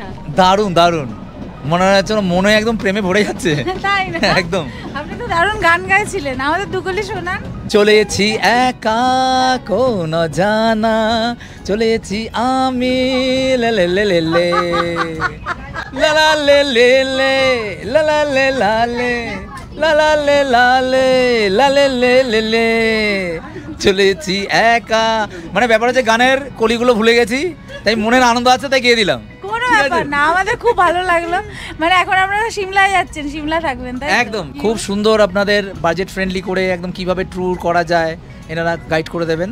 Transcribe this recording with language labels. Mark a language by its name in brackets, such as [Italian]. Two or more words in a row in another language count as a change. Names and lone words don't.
[Bangla] দারুণ দারুণ, মনে হচ্ছে মনে একদম প্রেমে ভরে যাচ্ছে। তাই না? একদম। আপনি তো দারুণ গান গাইছিলেন, আমাদের দুকলি শোনান। চলেছি একা কোন জানা, চলেছি আমি লে লে লে লে লে লা লা লে লে লে লা লা লে লা লে লা লা লে লা লে লা লে লে লে লে চলেছি একা। মানে ব্যাপার হচ্ছে গানের কলিগুলো ভুলে গেছি, তাই মনের আনন্দ আছে তাই গিয়ে দিলাম। কোনো ব্যাপার না, আমাদের খুব ভালো লাগলো। মানে এখন আপনারা সিমলায় যাচ্ছেন, সিমলা থাকবেন তাই? একদম, খুব সুন্দর। আপনাদের [English] budget friendly [Bangla] করে একদম কিভাবে ট্যুর করা যায় এনারা গাইড করে দেবেন।